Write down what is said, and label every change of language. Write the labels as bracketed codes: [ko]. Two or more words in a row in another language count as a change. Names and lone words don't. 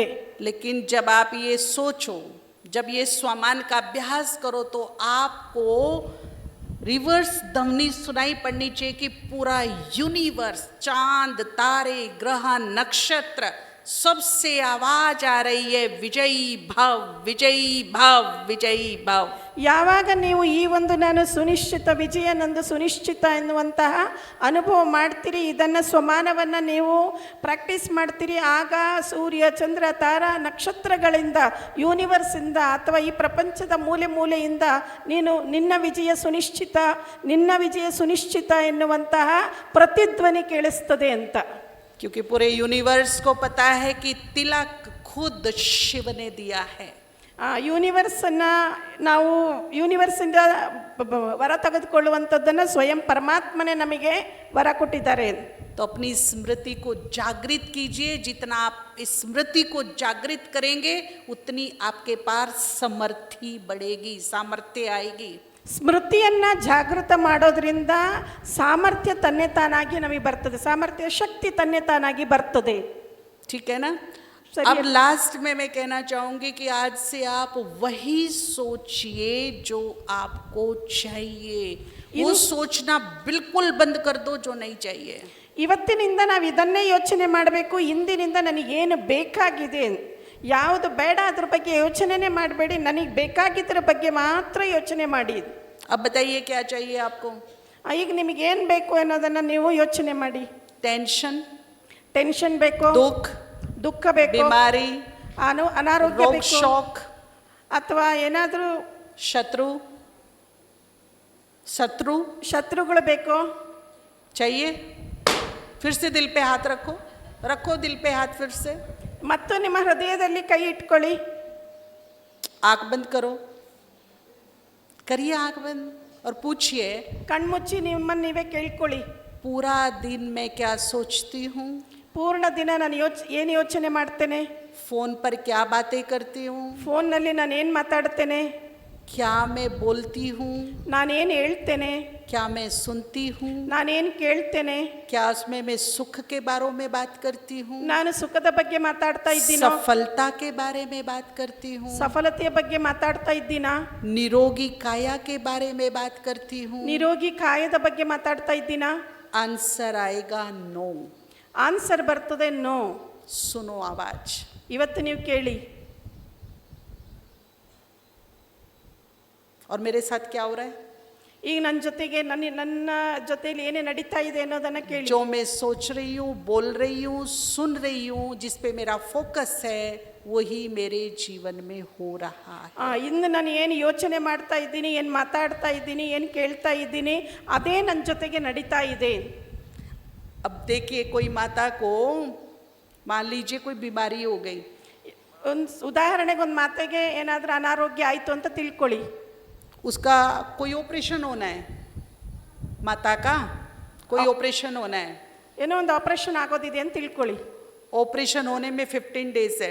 [hi] लेकिन जब आप ये सोचो, जब ये स्वमान का अभ्यास करो, तो आपको रिवर्स ध्वनि सुनाई पड़नी चाहिए कि पूरा यूनिवर्स, चांद, तारे, ग्रह, नक्षत्र, सबसे आवाज आ रही है विजयी भव, विजयी भव, विजयी भव. [kn] ಯಾವಾಗ ನೀವು ಈ ಒಂದು ನಾನು ಸುನಿಶ್ಚಿತ, ವಿಜಯ ನಂದು ಸುನಿಶ್ಚಿತ ಎನ್ನುವಂತಹ ಅನುಭವ ಮಾಡ್ತೀರಿ, ಇದನ್ನು ಸ್ವಮಾನವನ್ನು ನೀವು ಪ್ರಾಕ್ಟೀಸ್ ಮಾಡ್ತೀರಿ, ಆಗ ಸೂರ್ಯ, ಚಂದ್ರ, ತಾರ, ನಕ್ಷತ್ರಗಳಿಂದ, ಯೂನಿವರ್ಸಿಂದ ಅಥವಾ ಈ ಪ್ರಪಂಚದ ಮೂಲೆ ಮೂಲೆಯಿಂದ ನೀನು ನಿನ್ನ ವಿಜಯ ಸುನಿಶ್ಚಿತ, ನಿನ್ನ ವಿಜಯ ಸುನಿಶ್ಚಿತ ಎನ್ನುವಂತಹ ಪ್ರತಿಧ್ವನಿ ಕೇಳಿಸ್ತದೆ ಅಂತ. [hi] क्योंकि पूरे यूनिवर्स को पता है कि तिलक खुद शिव ने दिया है. [kn] ಯೂನಿವರ್ಸನ್ನು ನಾವು ಯೂನಿವರ್ಸಿಂದ ವರ ತೆಗೆದುಕೊಳ್ಳುವಂಥದ್ದನ್ನು ಸ್ವಯಂ ಪರಮಾತ್ಮನೇ ನಮಗೆ ವರ ಕೊಟ್ಟಿದ್ದಾರೆ. [hi] तो अपनी स्मृति को जागृत कीजिए. जितना आप इस स्मृति को जागृत करेंगे, उतनी आपके पास समर्थी बढ़ेगी, सामर्थ्य आएगी. [kn] ಸ್ಮೃತಿಯನ್ನು ಜಾಗೃತ ಮಾಡೋದ್ರಿಂದ ಸಾಮರ್ಥ್ಯ ತನ್ನೇ ತಾನಾಗಿ ನಮಗೆ ಬರ್ತದೆ, ಸಾಮರ್ಥ್ಯ ಶಕ್ತಿ ತನ್ನೇ ತಾನಾಗಿ ಬರ್ತದೆ. [hi] ठीक है ना? अब लास्ट में मैं कहना चाहूंगी कि आज से आप वही सोचिए जो आपको चाहिए, वो सोचना बिल्कुल बंद कर दो जो नहीं चाहिए। [kn] ಇವತ್ತಿನಿಂದ ನಾವು ಇದನ್ನೇ ಯೋಚನೆ ಮಾಡಬೇಕು, ಇಂದಿನಿಂದ ನನಗೇನು ಬೇಕಾಗಿದೆ, ಯಾವುದು ಬೇಡ ಅದ್ರ ಬಗ್ಗೆ ಯೋಚನೆನೇ ಮಾಡಬೇಡಿ, ನನಗೆ ಬೇಕಾಗಿದ್ದರ ಬಗ್ಗೆ ಮಾತ್ರ ಯೋಚನೆ ಮಾಡಿ. [hi] अब बताइए क्या चाहिए आपको? [kn] ಈಗ ನಿಮಗೇನು ಬೇಕು ಅನ್ನೋದನ್ನು ನೀವು ಯೋಚನೆ ಮಾಡಿ. ಟೆನ್ಷನ್ ಬೇಕು, ದುಃಖ ಬೇಕು, [hi] बीमारी, [kn] ಅನಾರೋಗ್ಯ [hi] रोग [kn] ಬೇಕು, [hi] शौक, [kn] ಅಥವಾ ಏನಾದರೂ ಶತ್ರುಗಳು ಬೇಕು [hi] चाहिए? फिर से दिल पे हाथ रखो दिल पे हाथ फिर से, [kn] ಮತ್ತು ನಿಮ್ಮ ಹೃದಯದಲ್ಲಿ ಕೈ ಇಟ್ಕೊಳ್ಳಿ. [hi] आंख बंद करिए आंख बंद और पूछिए, [kn] ಕಣ್ಮುಚ್ಚಿ ನಿಮ್ಮನ್ನು ನೀವೇ ಕೇಳ್ಕೊಳ್ಳಿ. [hi] पूरा दिन मैं क्या सोचती हूँ? [kn] ಪೂರ್ಣ ದಿನ ನಾನು ಏನು ಯೋಚನೆ ಮಾಡ್ತೇನೆ? [hi] फोन पर क्या बातें करती हूँ? [kn] ಫೋನ್ನಲ್ಲಿ ನಾನು ಏನು ಮಾತಾಡ್ತೇನೆ? [hi] क्या मैं बोलती हूँ? [kn] ನಾನೇನು ಹೇಳ್ತೇನೆ? [hi] क्या मैं सुनती हूँ? [kn] ನಾನೇನು ಕೇಳ್ತೇನೆ? [hi] क्या उसमें मैं सुख के बारे में बात करती हूँ? [kn] ನಾನು ಸುಖದ ಬಗ್ಗೆ ಮಾತಾಡ್ತಾ ಇದ್ದೀನೋ? [hi] सफलता के बारे में बात करती हूँ? [kn] ಸಫಲತೆಯ ಬಗ್ಗೆ ಮಾತಾಡ್ತಾ ಇದ್ದೀನಾ? [hi] निरोगी काया के बारे में बात करती हूँ? [kn] ನಿರೋಗಿ ಕಾಯದ ಬಗ್ಗೆ ಮಾತಾಡ್ತಾ ಇದ್ದೀನಾ? [hi] आंसर आएगा नो. [kn] ಆನ್ಸರ್ ಬರ್ತದೆ ನೋ. [hi] सुनो आवाज. [kn] ಇವತ್ತು ನೀವು ಕೇಳಿ. [hi] और मेरे साथ क्या हो रहा है? [kn] ಈಗ ನನ್ನ ಜೊತೆಗೆ ನನ್ನ ಜೊತೆಯಲ್ಲಿ ಏನೇ ನಡೀತಾ ಇದೆ ಅನ್ನೋದನ್ನ ಕೇಳಿ. [hi] जो मैं सोच रही हूँ, बोल रही हूँ, सुन रही हूँ, जिस पे मेरा फोकस है, वही मेरे जीवन में हो रहा है. [kn] ಇನ್ನು ನಾನು ಏನು ಯೋಚನೆ ಮಾಡ್ತಾ ಇದ್ದೀನಿ, ಏನು ಮಾತಾಡ್ತಾ ಇದ್ದೀನಿ, ಏನು ಕೇಳ್ತಾ ಇದ್ದೀನಿ, ಅದೇ ನನ್ನ ಜೊತೆಗೆ ನಡೀತಾ ಇದೆ. [hi] अब देखिए, कोई माता को मान लीजिए कोई बीमारी हो गई. [kn] ಒಂದು ಉದಾಹರಣೆಗೆ ಒಂದು ಮಾತೆಗೆ ಏನಾದರೂ ಅನಾರೋಗ್ಯ ಆಯಿತು ಅಂತ ತಿಳ್ಕೊಳ್ಳಿ. [hi] उसका कोई ऑपरेशन होना है, माता का कोई ऑपरेशन होना है. [kn] ಏನೋ ಒಂದು ಆಪರೇಷನ್ ಆಗೋದಿದೆ ಅಂತ ತಿಳ್ಕೊಳ್ಳಿ. [hi] ऑपरेशन होने में 15 डेज है.